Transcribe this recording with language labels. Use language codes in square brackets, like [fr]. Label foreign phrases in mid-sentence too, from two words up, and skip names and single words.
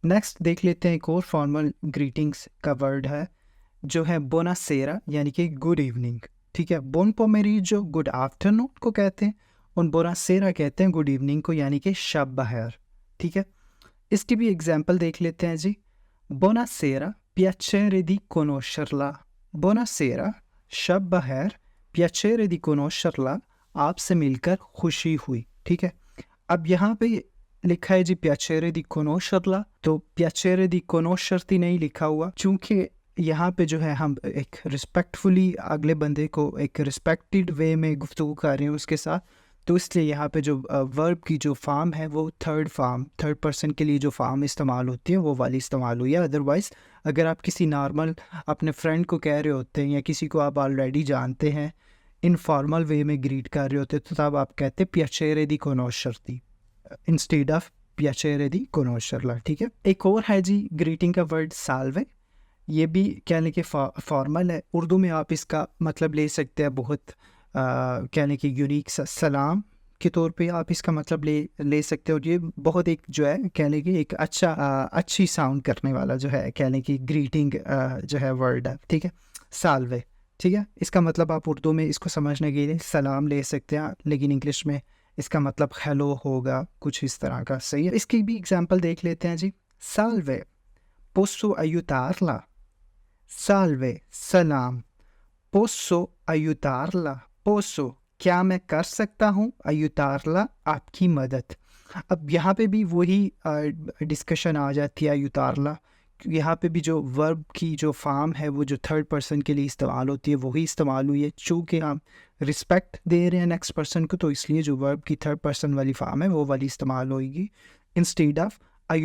[ur] نیکسٹ دیکھ لیتے ہیں ایک اور [en] formal greetings [ur] کا ورڈ ہے جو ہے بوناسیرا، یعنی کہ [en] good evening, [ur] ٹھیک ہے. [it] buon pomeriggio [en] good afternoon [ur] کو کہتے ہیں اور بوناسیرا کہتے ہیں [en] good evening [ur] کو، یعنی کہ شب بخیر، ٹھیک ہے. اس کی بھی ایگزامپل دیکھ لیتے ہیں جی. [it] buonasera piacere di conoscerla. [ur] بوناسیرا شب بخیر, [it] piacere di conoscerla [ur] آپ سے مل کر خوشی ہوئی، ٹھیک ہے. اب یہاں پہ لکھا ہے جی [it] piacere di conoscerla, [ur] تو [it] piacere di conoscerti [ur] نہیں لکھا ہوا، چونکہ یہاں پہ جو ہے ہم ایک ریسپیکٹفلی اگلے بندے کو ایک [en] respected way [ur] میں گفتگو کر رہے ہیں اس کے ساتھ، تو اس لیے یہاں پہ جو وَرب کی جو فارم ہے وہ [en] third person [ur] کے لیے جو فارم استعمال ہوتی ہے وہ والی استعمال ہوئی ہے. اَدَروائز اگر آپ کسی نارمل اپنے فرینڈ کو کہہ رہے ہوتے ہیں یا کسی کو آپ آلریڈی جانتے ہیں, [en] informal way [ur] میں گریٹ کر رہے ہوتے ہیں، تو تب آپ کہتے ہیں [it] piacere di conoscerti [en] instead of [it] piacere di conoscerla, [ur] ٹھیک ہے. ایک اور ہے جی گریٹنگ کا ورڈ سالوے. یہ بھی کہنے کے فارمل ہے. اردو میں آپ اس کا مطلب لے سکتے ہیں بہت کہنے کی یونیک سلام کے طور پہ آپ اس کا مطلب لے سکتے ہو. اور یہ بہت ایک جو ہے کہنے کی ایک اچھی ساؤنڈ کرنے والا جو ہے کہنے کی گریٹنگ جو ہے ورڈ ہے، ٹھیک ہے، سالوے، ٹھیک ہے, साल्वे, ठीक है। اس کا مطلب آپ اردو میں اس کو سمجھنے کے لیے سلام لے سکتے ہیں، لیکن انگلش میں اس کا مطلب ہیلو ہوگا، کچھ اس طرح کا، صحیح ہے. اس کی بھی ایگزامپل دیکھ لیتے ہیں جی. [it] salve posso aiutarla. [ur] سالوے سلام, [it] posso aiutarla, [ur] posso کیا میں کر سکتا ہوں, aiutarla آپ کی مدد. اب یہاں پہ بھی وہی ڈسکشن آ جاتی ہے aiutarla। یہاں پہ بھی جو وَرب کی جو فارم ہے وہ جو [en] third person [ur] کے لیے استعمال ہوتی ہے وہی استعمال ہوئی ہے. چونکہ ہم ریسپیکٹ دے رہے ہیں [en] next person [ur] کو، تو اس لیے جو وَرب کی [en] third person [ur] والی فارم ہے وہ والی استعمال ہوگی [en] instead of [ur] aiutarti।